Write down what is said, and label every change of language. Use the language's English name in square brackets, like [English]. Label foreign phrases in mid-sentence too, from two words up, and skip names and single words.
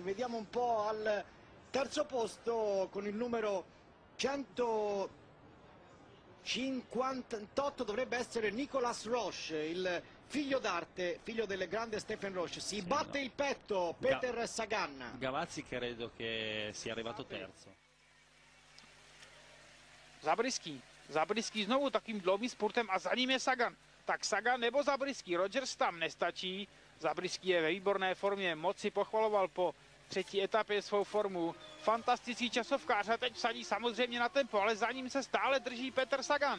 [Italian] Vediamo un po' al terzo posto con il numero 158 dovrebbe essere Nicolas Roche, il figlio d'arte, figlio del grande Stephen Roche. Si batte il petto Peter Sagan. Gavazzi credo che sia arrivato terzo. [Czech] Zabryský znovu takým dlouhým spurtem a za ním je Sagan. Tak Sagan nebo Zabryský, Rogers tam nestačí. Zabryský je ve výborné formě, moc si pochvaloval po třetí etapě svou formu. Fantastický časovkář a teď vsadí samozřejmě na tempo, ale za ním se stále drží Peter Sagan.